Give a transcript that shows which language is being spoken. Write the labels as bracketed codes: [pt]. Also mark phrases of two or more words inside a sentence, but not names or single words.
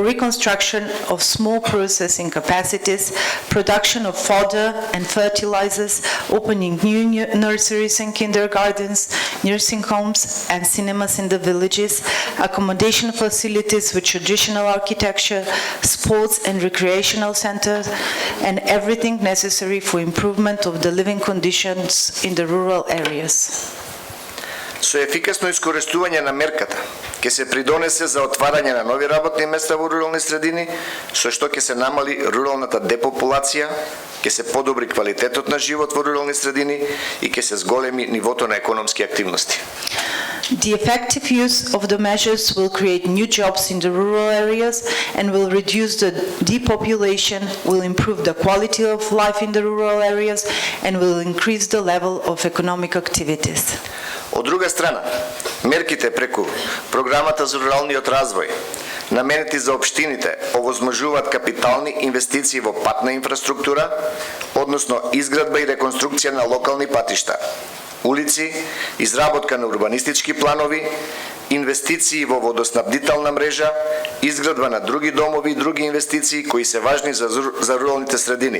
[en] reconstruction of small processing capacities, production of fodder and fertilizers, opening new nurseries and kindergartens, nursing homes and cinemas in the villages, accommodation facilities with traditional architecture, sports and recreational centers, and everything necessary for improvement of the living conditions in the rural areas. [mk] Со ефикасно искористување на мерката ќе се придонесе за отварање на нови работни места во рурални средини, со што ќе се намали руралната депопулација, ќе се подобри квалитетот на живот во рурални средини и ќе се зголеми нивото на економски активности. [en] The effective use of the measures will create new jobs in the rural areas and will reduce the depopulation, will improve the quality of life in the rural areas, and will increase the level of economic activities. [mk] Од друга страна, мерките преку програмата за руралниот развој, наменети за општините, овозможуваат капитални инвестиции во патна инфраструктура, односно изградба и реконструкција на локални патишта, улици, изработка на урбанистички планови, инвестиции во водоснабдителна мрежа, изградба на други домови и други инвестиции кои се важни за руралните средини.